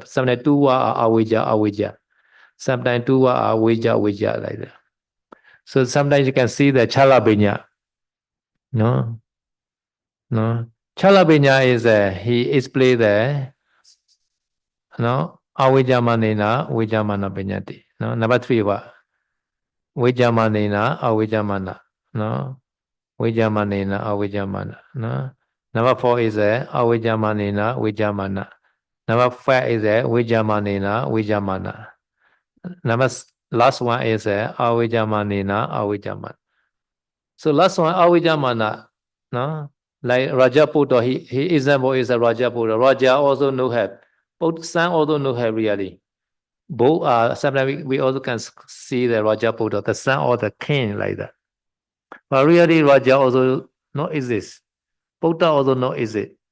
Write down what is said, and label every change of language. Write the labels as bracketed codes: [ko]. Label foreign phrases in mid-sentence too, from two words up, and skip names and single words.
[en] Sometimes two words are Avija. Sometimes two words are Vija, like that. So sometimes you can see the Chalabinya. No. Chalabinya is he explained there. No. [pi] Avijamanena, Vijamana Binyati. [en] No. Number 3 what? [pi] Vijamanena, Avijamana. [en] No. [pi] Vijamanena, Avijamana. No. [en] Number 4 is [pi] Avijamanena, Vijamana. [en] Number 5 is [pi] Vijamanena, Vijamana. [en] Last one is [pi] Avijamanena, Avijamana. [en] So last one Avijamana. No. Like Rajaputta, he example is a Rajaputta. Raja also no help. Both son also no help really. Both are sometimes we also can see the Rajaputta, the son or the king like that. But really Raja also not exist. Buddha also not exist.